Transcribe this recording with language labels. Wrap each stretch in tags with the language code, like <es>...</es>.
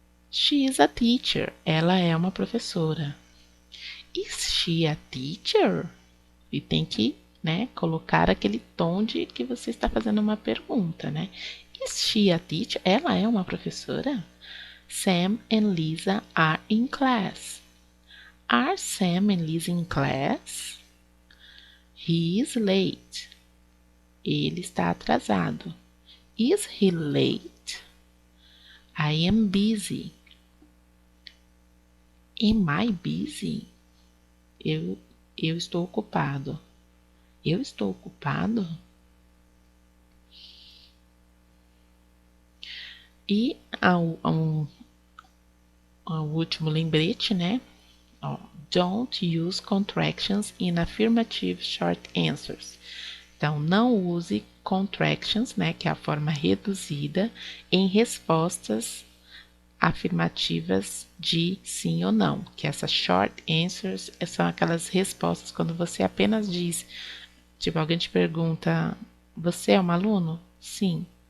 <en>She is a teacher.</en> <pt>Ela é uma professora.</pt> <en>Is she a teacher?</en> <pt>E tem que, né, colocar aquele tom de que você está fazendo uma pergunta, né?</pt> <en>Is she a teacher?</en> <pt>Ela é uma professora?</pt> <en>Sam and Lisa are in class. Are Sam and Lisa in class? He is late.</en> <pt>Ele está atrasado.</pt> <en>Is he late? I am busy. Am I busy?</en> <pt>Eu estou ocupado. Eu estou ocupado? E ao último lembrete, né? Ó,</pt> <en>don't use contractions in affirmative short answers.</en> <pt>Então, não use contractions, né, que é a forma reduzida, em respostas afirmativas de sim ou não, que essas short answers são aquelas respostas quando você apenas diz, tipo, alguém te pergunta, você é um aluno? Sim.</pt>